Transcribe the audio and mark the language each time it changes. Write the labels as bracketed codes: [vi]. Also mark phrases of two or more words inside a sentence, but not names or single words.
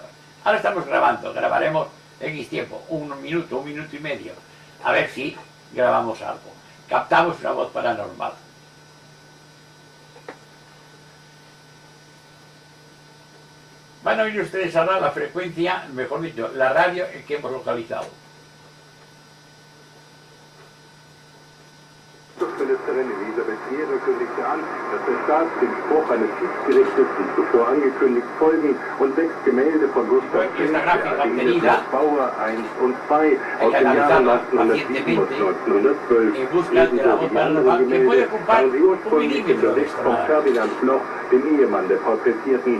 [es] Ahora estamos grabando, grabaremos X tiempo, un minuto y medio, a ver si grabamos algo. Captamos una voz paranormal. Van a oír ustedes ahora la frecuencia, mejor dicho, la radio que hemos localizado. [de] Ministerin Elisabeth Ehre kündigte an, dass der Staat dem Spruch eines Schiedsgerichtes die zuvor angekündigt folgen und 6 Gemälde von Gustav Klimt, der Adelie Bauer 1 und 2 aus den Jahren 1907 und 1912, ebenso wie andere Gemälde, waren sie ursprünglich hinterlegt von Ferdinand Bloch, dem Ehemann der Porträtierten.